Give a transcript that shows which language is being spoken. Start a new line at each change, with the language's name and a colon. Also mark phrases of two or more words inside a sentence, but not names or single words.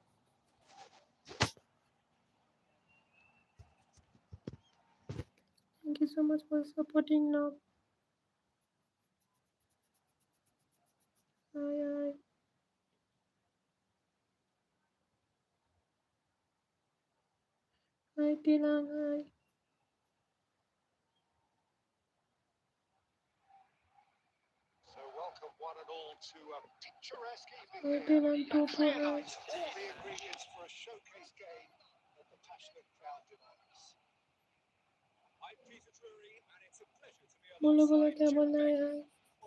English: Thank you so much for supporting now. Hi. Hi Tilang. Hi. So welcome one and all to a picturesque Hi evening here. Tilang. Clear Tutu. Hi. night, all the ingredients for a showcase game that the passionate crowd demands. I'm Peter Drury, and it's a pleasure to be
Hindi: बोलो बोलो
English: alongside
Hindi: क्या
English: Jim
Hindi: बोलना है
English: Beck.
Hindi: यार.